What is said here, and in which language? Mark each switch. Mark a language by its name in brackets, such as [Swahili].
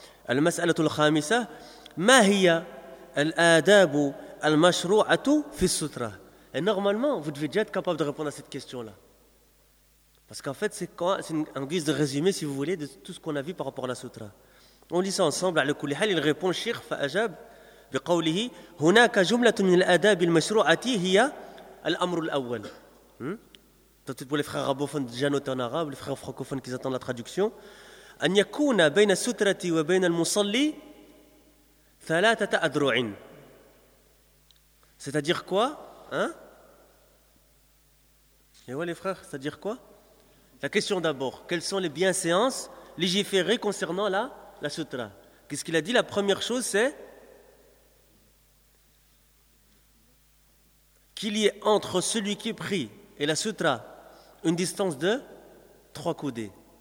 [Arabic] المسألة الخامسة ما هي الآداب المشروعة في السترة؟ [French] Et normalement, vous devez déjà être capable de répondre à cette question-là. Parce qu'en fait, c'est une guise de résumé, si vous voulez, de tout ce qu'on a vu par rapport à la sutra. On lit ça ensemble. [Arabic] على كل حال, [French] il répond Cheikh [Arabic] فأجاب بقوله هناك جملة من الآداب المشروعة هي الأمر الأول. [French] Peut-être pour les frères arabophones déjà notés en arabe, les frères francophones qui attendent la traduction. [Arabic] أن يكون بين السترة وبين المصلي ثلاثة أذرع. [French] C'est-à-dire quoi, hein? Et ouais, les frères, c'est-à-dire quoi? La question d'abord, quelles sont les bienséances légiférées concernant la sutra? Qu'est-ce qu'il a dit? La première chose, c'est qu'il y ait entre celui qui prie et la sutra une distance de 3 coudées.